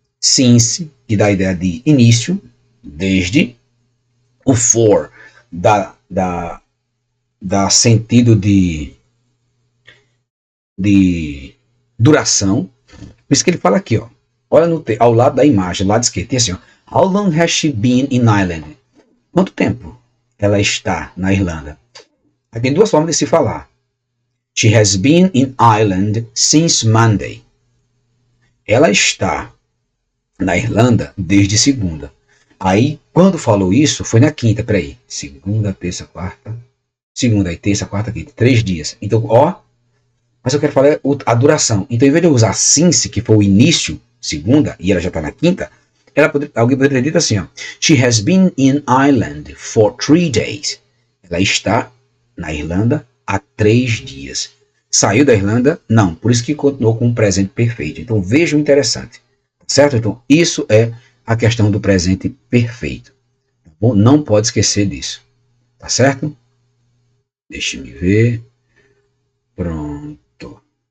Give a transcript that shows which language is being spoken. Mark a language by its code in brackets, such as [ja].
[pt] Since, que dá a ideia de início, desde. O for dá sentido de duração. Por isso que ele fala aqui, ó. Olha ao lado da imagem, lado esquerdo, tem assim, ó. [en] How long has she been in Ireland? [pt] Quanto tempo ela está na Irlanda? Aí tem duas formas de se falar. [en] She has been in Ireland since Monday. [pt] Ela está na Irlanda desde segunda. Aí, quando falou isso, foi na quinta, peraí. Segunda, terça, quarta. Segunda, aí terça, quarta, quinta. 3 dias. Então, ó. Mas eu quero falar a duração. Então, em vez de eu usar since, que foi o início, segunda, e ela já está na quinta, alguém poderia ter dito assim, ó. [en] She has been in Ireland for 3 days. [pt] Ela está na Irlanda há 3 dias. Saiu da Irlanda? Não. Por isso que continuou com o presente perfeito. Então, veja o interessante. Certo? Então, isso é a questão do presente perfeito. Tá bom? Não pode esquecer disso. Tá certo? Deixa-me ver. Pronto.